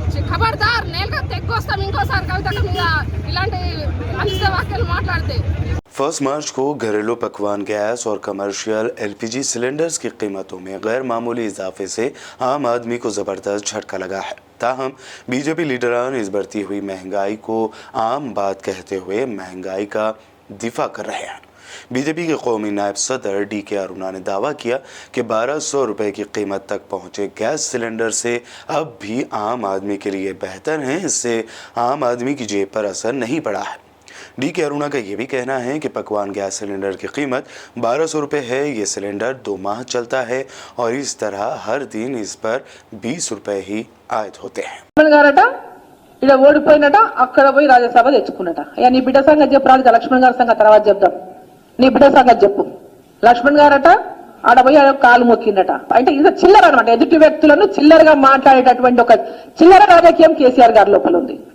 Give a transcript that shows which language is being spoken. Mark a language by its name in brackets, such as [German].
[Telugu] ఖబర్దార్, నేలుగా తెగ్గొస్తాం ఇంకోసారి కవితక్క మీద ఇలాంటి అనిష్ట వాక్యాలు మాట్లాడితే। [Hindi] 1 मार्च को घरेलू पकवान गैस और कमर्शियल एलपीजी सिलेंडर्स की कीमतों में गैर मामूली इजाफे से आम आदमी को ज़बरदस्त झटका लगा है। ताहम बीजेपी लीडरान इस बढ़ती हुई महंगाई को आम बात कहते हुए महंगाई का दिफा कर रहे हैं। बीजेपी के कौमी नायब सदर DK अरुणा ने दावा किया कि 1200 रुपये की कीमत तक पहुँचे गैस सिलेंडर से अब भी आम आदमी के लिए बेहतर हैं। इससे आम आदमी की जेब पर असर नहीं पड़ा है। DK अरुणा का ये भी कहना है कि पकवान गैस सिलेंडर की कीमत 1200 रुपये है। ये सिलेंडर 2 माह चलता है और इस तरह हर दिन इस पर 20 रुपये ही आयद होते हैं। [Telugu] ఇక్కడ ఓడిపోయినట, అక్కడ పోయి రాజ్యసభ తెచ్చుకున్నట. అయ్యా నీ బిడ్డ సంగతి చెప్పు, రాజు లక్ష్మణ్ గారి సంగతి తర్వాత చెప్దాం. నీ బిడ్డ సంగతి చెప్పు. లక్ష్మణ్ గారట ఆడ పోయి కాలు మొక్కిందట. అంటే ఇది చిల్లర అనమాట. ఎదుటి వ్యక్తులను చిల్లరగా మాట్లాడేటటువంటి ఒక చిల్లర రాజకీయం కేసీఆర్ గారి లోపల ఉంది.